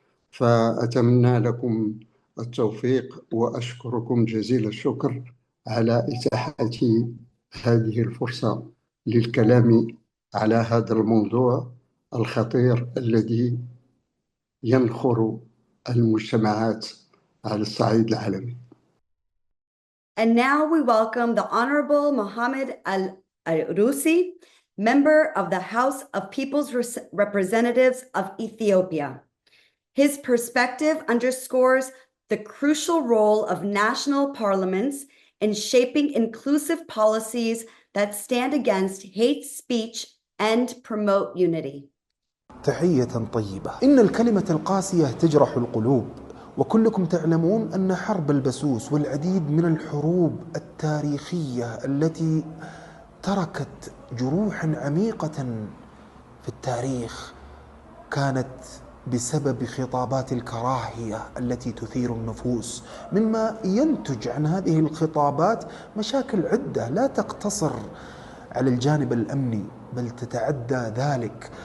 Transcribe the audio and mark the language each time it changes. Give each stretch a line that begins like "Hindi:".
Arabic: فأتمنى لكم التوفيق وأشكركم جزيل الشكر على إتاحة هذه الفرصة للكلام على هذا الموضوع الخطير الذي ينخر المجتمعات على الصعيد العالمي.
English: And now we welcome the Honorable Mohammed Al-Arusi, member of the House of People's Representatives of Ethiopia. His perspective underscores the crucial role of national parliaments in shaping inclusive policies that stand against hate speech and promote unity.
Arabic: تحية طيبة. إن الكلمة القاسية تجرح القلوب، وكلكم تعلمون أن حرب البسوس والعديد من الحروب التاريخية التي تركت جروحا عميقة في التاريخ كانت بسبب خطابات الكراهية التي تثير النفوس، مما ينتج عن هذه الخطابات مشاكل عدة لا تقتصر على الجانب الأمني بل تتعدى ذلك.